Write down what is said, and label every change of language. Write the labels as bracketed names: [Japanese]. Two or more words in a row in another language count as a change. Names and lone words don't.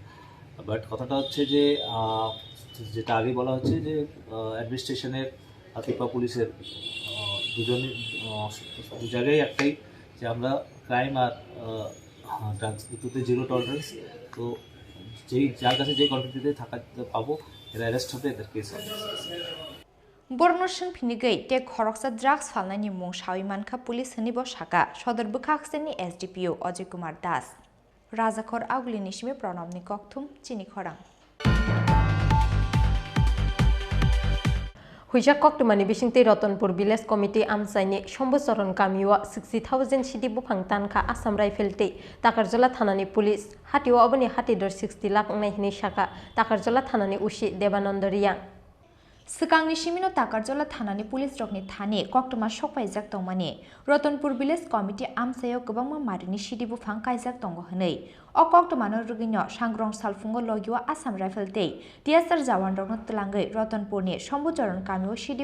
[Bangla] বাট কথাটা হচ্ছে যে যেটা আগে বলা হচ্ছে যে অ্যাডমিনিস্ট্রেশনের আর পিপা পুলিশের দু জায়গায় একটাই, যে আমরা ক্রাইম আর ড্রাগস দুটোতে [English] zero tolerance. [Bangla] তো যার কাছে যে কোয়ান্টিটিতে পাবো এরা অ্যারেস্ট হবে, এদের কেস হবে। [Kok Borok] বর্ণসং ফিনিগৈ তে খরকসা ড্রাগস ফালনাयनि मुं साविमानखा पुलिस हनिबो साका सदर बुखाखसेनि एसडीपीओ अजय कुमार दास राजाखर आगुलिनि सिमे प्रणबनि कक्थुम चिनि खरां হুইজা কক্টমানি বিশিংতে রতনপুর ভিলেজ কমিটি আমসাইনি সম্বচরণ কামিওয়া 60,000 সিডি বুফাং তানখা আসাম রাইফেলতে তাকারজলা থানানি পুলিশ হাতিও অবনি হাতিদর 60 লাখ নাইহিনি শাখা তাকারজলা থানানি উশি দেবানন্দ রিয়াং सिगांनि सिमिनो ताकारजला थानानि पुलिस रकनि थाने कक्टमा सकपाइजाक दंमानि रतनपुर विलेज कमिटी आमसायाव गोबां मारिनि सिडि बुफां काइजाक दंग हनै अ कक्टमानो रुगिनो सांग्रं सालफुंगो लगिवा आसाम राइफल दै टिएसआर जवान रकनो तलांगै रतनपुरनि सम्बुचरण कामियो सिडि